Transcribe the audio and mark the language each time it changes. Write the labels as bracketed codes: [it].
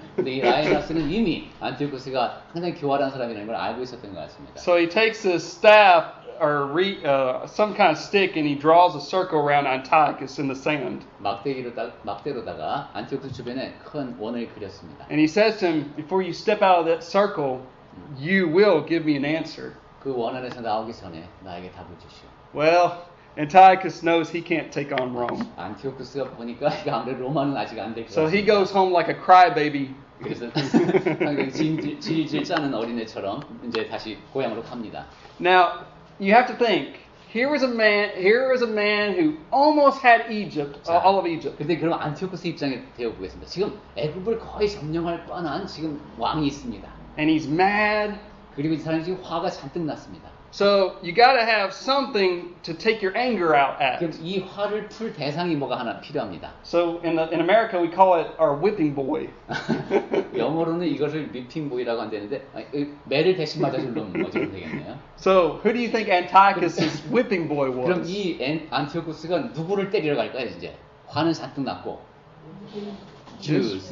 [ko] 근데 이 라에나스는 이미 안티오쿠스가 상당히 교활한 사람이라는 걸 알고 있었던 것 같습니다. [en] So he takes his staff or some kind of stick and he draws a circle around Antiochus in the sand. [ko] 막대로다가 안티오쿠스 주변에 큰 원을 그렸습니다. [en] And he says to him, before you step out of that circle, you will give me an answer. [ko] 그 원 안에서 나오기 전에 나에게 답을 주시오. [en] Well, Antiochus knows he can't take on Rome. [ko] 안티오쿠스가 보니까 아무래도 로마는 아직 안 될 것 [en] So [ko] 같습니다. [en] he goes home like a crybaby. [ko] 그래서 상당히 질질 짜는 어린애처럼 이제 다시 고향으로 갑니다. [en] Now, you have to think. Here was a man who almost had Egypt, all of Egypt. [ko] 근데 그럼 안티오쿠스 입장에 대해 보겠습니다. 지금 애굽을 거의 점령할 뻔한 지금 왕이 있습니다. [en] And he's mad. [ko] 그리고 이 사람이 지금 화가 잔뜩 났습니다. [en] So you got to have something to take your anger out at. [ko] 그럼 이 화를 풀 대상이 뭐가 하나 필요합니다. [en] So in America we call it our whipping boy. [ko] 영어로는 이것을 whipping boy라고 한다는데 매를 대신 맞아줄 놈 어쩌면 되겠네요. [en] So who do you think Antiochus' whipping boy [ko] 그럼 [en] was? [ko] 이 안티오쿠스가 누구를 때리러 갈까요? 이제 화는 잔뜩 났고 Jews.